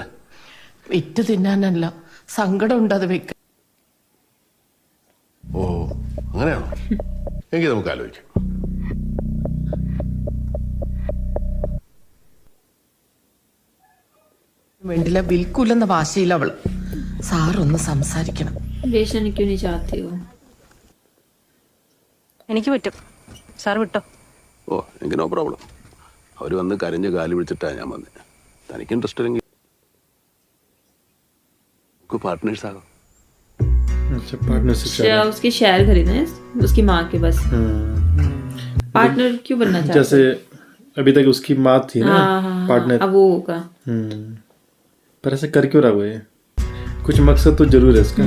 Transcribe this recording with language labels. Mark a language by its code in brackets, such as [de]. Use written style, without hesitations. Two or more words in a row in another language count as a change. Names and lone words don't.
[ml] വിറ്റ് തിന്നാനല്ല, സങ്കടം ഉണ്ട് അത് വെക്ക. ഓ അങ്ങനെയാണോ? എങ്കിൽ നമുക്ക് ആലോചിക്കാം. വേണ്ടില്ല, വിൽക്കൂലെന്ന വാശിയിൽ അവള്. സാറൊന്ന് സംസാരിക്കണം. [hi] बेचने क्यों नहीं चाहती हो? [ml] എനിക്ക് പറ്റും. സാർ വിട്ടോ. ഓ എനിക്ക് [en] no problem. [ml] അവർ വന്ന് കരഞ്ഞ് കാല് പിടിച്ചിട്ടാണ് ഞാൻ വന്നത്. തനിക്ക് ഇൻട്രസ്റ്റ് ഇല്ലെങ്കിൽ നമുക്ക് പാർട്ട്നേഴ്സ് ആകാം. [hi] अच्छा, पार्टनरशिप अच्छा, उसकी शेयर खरीदना है उसकी माँ के बस। पार्टनर क्यों बनना चाहते? जैसे अभी तक उसकी माँ थी ना पार्टनर। अब वो होगा। पर ऐसे कर क्यों रहा वो? ये कुछ मकसद तो जरूर है इसका।